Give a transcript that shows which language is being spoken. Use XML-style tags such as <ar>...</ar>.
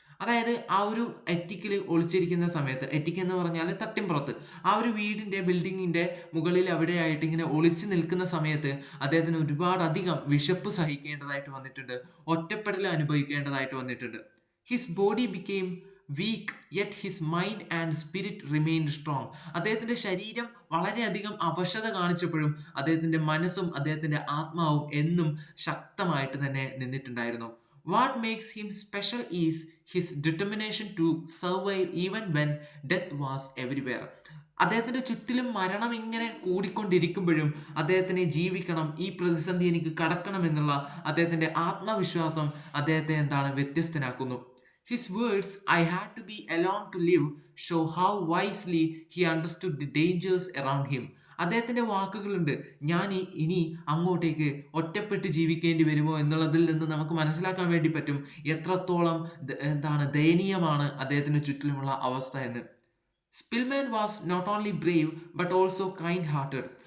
<ml>അതായത് ആ ഒരു എറ്റിക്കിൽ ഒളിച്ചിരിക്കുന്ന സമയത്ത്, എറ്റിക് എന്ന് പറഞ്ഞാൽ തട്ടിൻപുറത്ത്, ആ ഒരു വീടിന്റെ ബിൽഡിങ്ങിന്റെ മുകളിൽ അവിടെയായിട്ട് ഇങ്ങനെ ഒളിച്ചു നിൽക്കുന്ന സമയത്ത് അദ്ദേഹത്തിന് ഒരുപാടധികം വിശപ്പ് സഹിക്കേണ്ടതായിട്ട് വന്നിട്ടുണ്ട്, ഒറ്റപ്പെടൽ അനുഭവിക്കേണ്ടതായിട്ട് വന്നിട്ടുണ്ട്.</ml> <en>His body became weak yet his mind and spirit remained strong.</en> <ml>അദ്ദേഹത്തിന്റെ ശരീരം വളരെയധികം അവശത കാണിച്ചപ്പോഴും അദ്ദേഹത്തിന്റെ മനസ്സും അദ്ദേഹത്തിന്റെ ആത്മാവും എന്നും ശക്തമായിട്ട് തന്നെ നിന്നിട്ടുണ്ടായിരുന്നു.</ml> <en>What makes him special is his determination to survive even when death was everywhere.</en> <ml>അദ്ദേഹത്തിന്റെ ചുറ്റിലും മരണം ഇങ്ങനെ കൂടിക്കൊണ്ടിരിക്കുമ്പോഴും അദ്ദേഹത്തിന് ജീവിക്കണം, ഈ പ്രതിസന്ധി എനിക്ക് കടക്കണം എന്നുള്ള അദ്ദേഹത്തിന്റെ ആത്മവിശ്വാസം അദ്ദേഹത്തെ എന്താണ് വ്യത്യസ്തനാക്കുന്നു.</ml> <en>His words, "I had to be alone to live," show how wisely he understood the dangers around him.</en> <ml>അദ്ദേഹത്തിന്റെ വാക്കുകളുണ്ട്, ഞാൻ ഇനി അങ്ങോട്ടേക്ക് ഒറ്റപ്പെട്ട് ജീവിക്കേണ്ടി വരുമോ എന്നുള്ളതിൽ നിന്ന് നമുക്ക് മനസ്സിലാക്കാൻ വേണ്ടി പറ്റും എത്രത്തോളം എന്താണ് ദയനീയമാണ് അദ്ദേഹത്തിന് ചുറ്റിലുമുള്ള അവസ്ഥ എന്ന്.</ml> <en>Spilman was not only brave but also kind hearted.</en>